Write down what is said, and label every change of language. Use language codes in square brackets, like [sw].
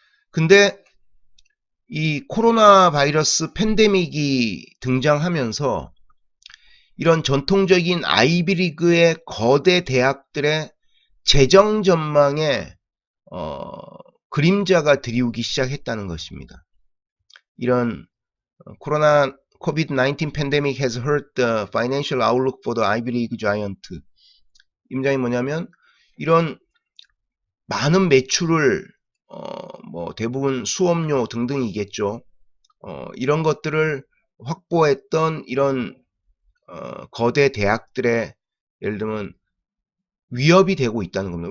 [ko] 근데 이 코로나 바이러스 팬데믹이 등장하면서 이런 전통적인 아이비리그의 거대 대학들의 재정 전망에 그림자가 드리우기 시작했다는 것입니다. 이런 코로나 [en] COVID-19 pandemic has hurt the financial outlook for the Ivy League giant. [ko] 이 문장이 뭐냐면, 이런 많은 매출을 뭐 대부분 수업료 등등이겠죠. 이런 것들을 확보했던 이런 거대 대학들의 예를 들면 위협이 되고 있다는 겁니다.